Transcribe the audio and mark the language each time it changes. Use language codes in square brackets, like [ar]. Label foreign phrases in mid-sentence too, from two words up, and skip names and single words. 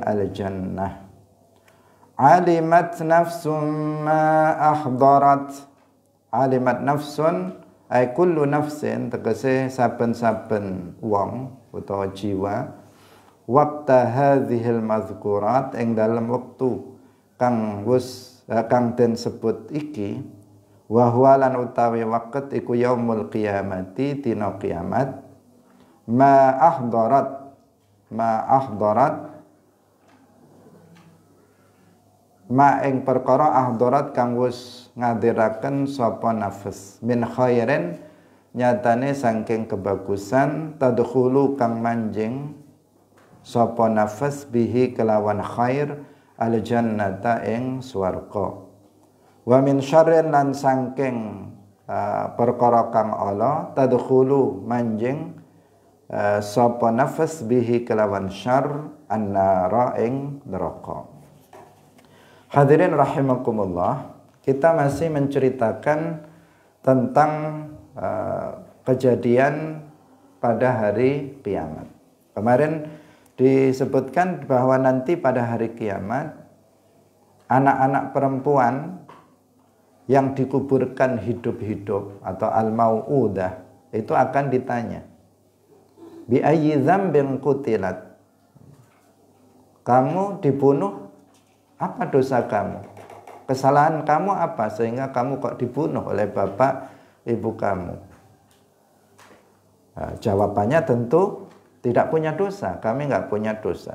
[ar] الجنة علمت نفس ما أحضرت علمت نفس أي كل نفس [jv] tegese saben-saben wong utawa jiwa [ar] وقت هذه المذكورة [jv] ing dalam wektu kang den sebut iki [ar] وهو [jv] lan utawi [ar] waqt iku يوم القيامة [jv] dina kiamat [ar] ما أحضرت [jv] ma ing perkara ahdarat kang wis ngadiraken sapa [ar] نفس من خير [jv] nyatane saking kebagusan tadkhulu kang manjing sapa nafs bihi kelawan khair al jannata ing swarga [ar] ومن شر [jv] lan saking perkara kang ala tadkhulu manjing sapa nafs bihi kelawan syarr annara ing neraka. [id] Hadirin rahimakumullah, kita masih menceritakan tentang kejadian pada hari kiamat. Kemarin disebutkan bahwa nanti pada hari kiamat anak-anak perempuan yang dikuburkan hidup-hidup atau al-mau'udah itu akan ditanya, [ar] بأي ذنب قتلت, [id] kamu dibunuh, apa dosa kamu, kesalahan kamu apa sehingga kamu kok dibunuh oleh bapak ibu kamu? Nah, jawabannya tentu tidak punya dosa, kami nggak punya dosa.